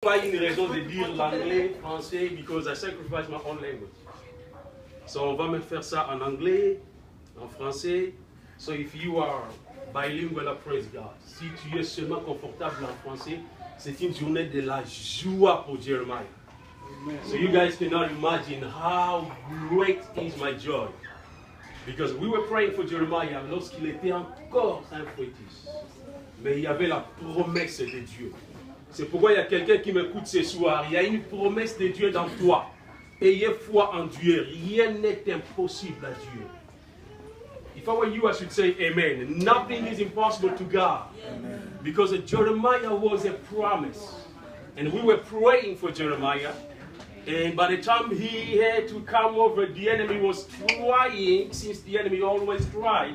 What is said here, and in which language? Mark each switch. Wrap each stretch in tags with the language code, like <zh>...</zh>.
<fr>pas une raison de dire l'anglais, français,</fr> <en>because I sacrifice my own language.</en> <fr>So on va me faire ça en anglais, en français.</fr> <en>So if you are bilingual, praise God.</en> <fr>Si tu es seulement confortable en français, c'est une journée de la joie pour Jeremiah.</fr> <en>So you guys cannot imagine how great is my joy. Because we were praying for Jeremiah</en> <fr>lorsqu'il était encore un fœtus. Mais il y avait la promesse de Dieu. C'est pourquoi il y a quelqu'un qui m'écoute ce soir. Il y a une promesse de Dieu dans toi. Ayez foi en Dieu. Rien n'est impossible à Dieu.</fr> <en>If I were you, I should say amen. Nothing is impossible to God. Amen. Because Jeremiah was a promise. And we were praying for Jeremiah. And by the time he had to come over, the enemy was trying, since the enemy always tries.</en>